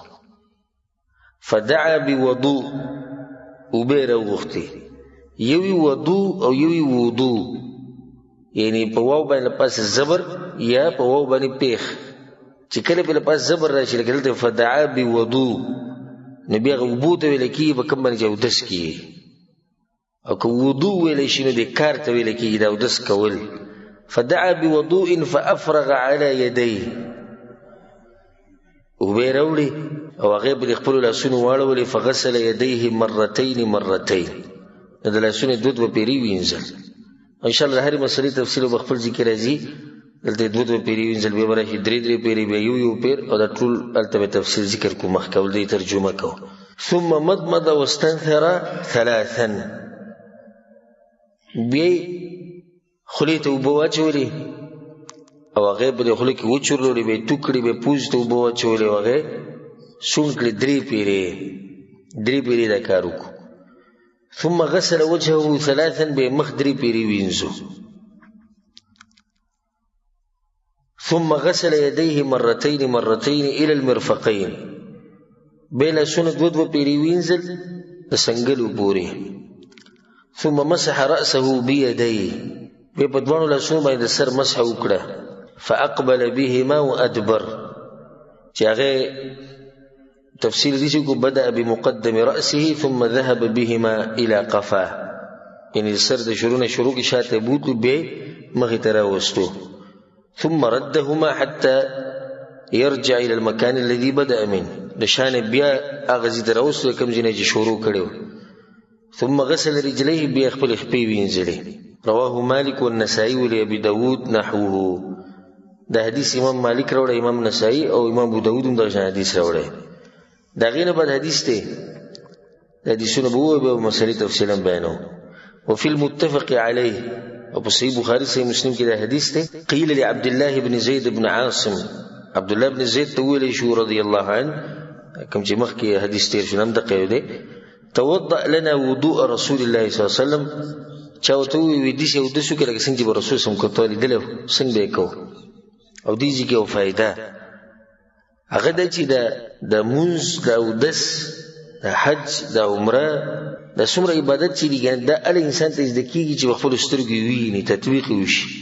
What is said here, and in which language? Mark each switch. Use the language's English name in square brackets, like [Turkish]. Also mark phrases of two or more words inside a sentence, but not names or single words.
[Arabic] فدعا بوضوء، [Pashto] اوبه یې راوغوښتې، یوی وضو او یوی وضو، یعنی په واو باندې پاس زبر یا په واو باندې پیخ چې کله په پاس زبر راشي لکه دلته [Arabic] فدعا بوضو [Pashto] نو بیا وضو ته ویل کېږي په کوم باندې چې اودس کېږي او که وضو ویلی شي نو د کار ته ویل کېږي د اودس کول [Arabic] فدعا بوضوء فافرغ على يديه [Pashto] اوبه راوړي او هغې به د خپلو لاسونو واړولې [Arabic] فغسل یدیه مرتین [Pashto] نو د لاسونو دوه پیرې وینځل انشاءالله د هرې مسلې تفصیل به خپل ذکر راځي دلته دوه پیرې وینځل بیا به راشي درې پیرې بیا یو پیر او دا ټول هلته به تفصیل ذکر کوو مخکې او دې ترجمه کوو [Arabic] ثم مضمض واستنثر ثلاثا [Pashto] بیا خولې ته اوبه واچولې او هغې به د خولې کې وچورلوړې به یې تو کړې به یې پوزې ته اوبه واچولې او هغې شونډ کړې درې پیرې دا کار وکړو [Arabic] ثم غسل وجهه ثلاثا [Pashto] به یې مخ درې پیرې وینځو [Arabic] ثم غسل يديه مرتين الى المرفقين [Pashto] بیا لاسونه دوه پیرې وینځل د سنګلو پورې [Arabic] ثم مسح رأسه بيديه [Pashto] بیا په دواړو لاسونو باندې د سر مسح وکړه [Arabic] فاقبل بهما وادبر [Pashto] چې هغې تفسیر دي چې [Arabic] بدأ بمقدم رأسه ثم ذهب بهما الى قفاه [Pashto] یعنی د سر د شروع نه شروع کې شاته بوتلو بیا مخې ته راوستو [Arabic] ثم ردهما حتى يرجع الى المكان الذي بدأ منه [Pashto] د شان بیا هغه ځای ته راوستو کوم ځای نه چې شروع کړی [Arabic] ثم غسل رجليه [Pashto] بیا خپل خپې وینځلې [Arabic] رواه مالک والنسائي ولأبي داود نحوه [Pashto] دا حدیث امام مالک راوړی امام نسائی او امام ابو داود هم دا حدیث راوړی دا غینه بعد حدیث دی دا حدیثونه به ووایو به مسلې تفصیلا بیانو [Arabic] وفي المتفق عليه [Pashto] او په صحیح بخاري صحیح مسلم کې دا حدیث دی [Arabic] قیل لعبد الله بن زید بن عاصم [Pashto] عبد الله بن زید ته ویلی شو [Arabic] رضی الله عنه [Pashto] کوم چې مخکې حدیث تیر شو هم دقه دی [Arabic] توضأ لنا وضوء رسول الله صلی الله علیه وسلم [Pashto] چا ورته ووایي داسې اودس وکړه لکه څنګه چې به رسول [Arabic] صلی الله علیه وسلم [Pashto] کوته لیدلی څنګه به یې کوو او دې ځای کې یو فایده هغه دا چې د مونځ د اودس د حج د عمره دا څومره عبادت چې دي دا هله انسان ته زده کېږي چې په خپلو سترګو وویني تطبیق یې وشي